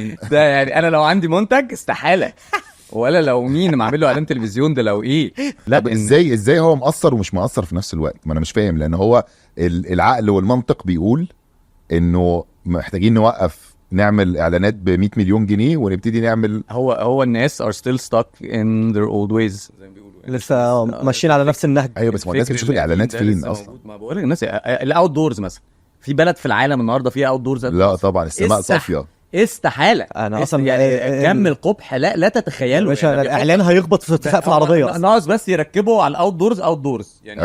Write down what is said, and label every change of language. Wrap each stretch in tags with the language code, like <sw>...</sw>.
<ar>ده يعني انا لو عندي منتج استحاله، ولا لو مين معمل له اعلان تلفزيون ده لو ايه. لا ازاي هو مؤثر ومش مؤثر في نفس الوقت؟ ما انا مش فاهم، لان هو العقل والمنطق بيقول انه محتاجين نوقف نعمل اعلانات ب 100 مليون جنيه ونبتدي نعمل. هو الناس</ar> <en>are still stuck in their old ways</en> <ar>زي ما بيقولوا، لسه ماشيين على نفس النهج. ايوه بس الناس بتشوف الاعلانات فين اصلا؟ ما بقول لك الناس الاوت دورز مثلا، في بلد في العالم النهارده فيها اوت دورز؟ لا طبعا السماء صافيه. استحاله. انا اصلا يعني كم القبح لا تتخيلوا مش يعني الاعلان هيخبط في سقف العربيه. ناقص بس يركبوا على الاوت دورز يعني.</ar>